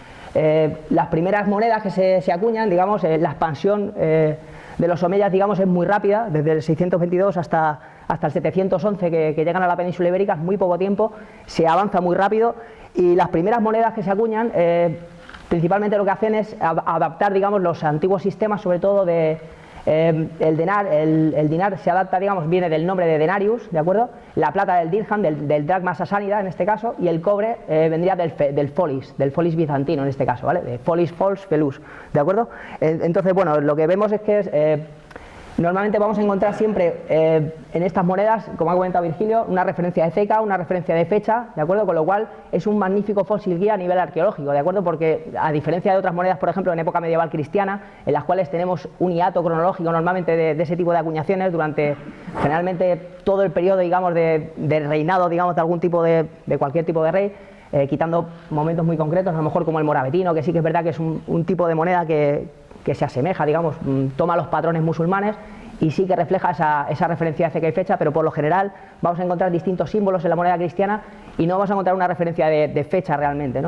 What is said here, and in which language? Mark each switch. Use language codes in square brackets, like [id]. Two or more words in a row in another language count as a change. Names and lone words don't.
[es] Las primeras monedas que se acuñan, digamos, la expansión de los omeyas, digamos, es muy rápida, desde el 622 hasta el 711 que llegan a la península ibérica, es muy poco tiempo, se avanza muy rápido, y las primeras monedas que se acuñan principalmente lo que hacen es adaptar, digamos, los antiguos sistemas, sobre todo de el dinar se adapta, digamos, viene del nombre de denarius, ¿de acuerdo? La plata del dirham, del dracma sasánida en este caso, y el cobre vendría del folis bizantino en este caso, ¿vale? De folis, fols, felus, ¿de acuerdo? Entonces, bueno, lo que vemos es que normalmente vamos a encontrar siempre en estas monedas, como ha comentado Virgilio, una referencia de ceca, una referencia de fecha, ¿de acuerdo? Con lo cual es un magnífico fósil guía a nivel arqueológico, ¿de acuerdo? Porque a diferencia de otras monedas, por ejemplo, en época medieval cristiana, en las cuales tenemos un hiato cronológico normalmente de ese tipo de acuñaciones durante generalmente todo el periodo, digamos, de reinado, digamos, de algún tipo de cualquier tipo de rey, quitando momentos muy concretos, a lo mejor como el moravetino, que sí que es verdad que es un tipo de moneda que se asemeja, digamos, toma los patrones musulmanes y sí que refleja esa referencia de ceca y fecha, pero por lo general vamos a encontrar distintos símbolos en la moneda cristiana y no vamos a encontrar una referencia de fecha realmente, ¿no?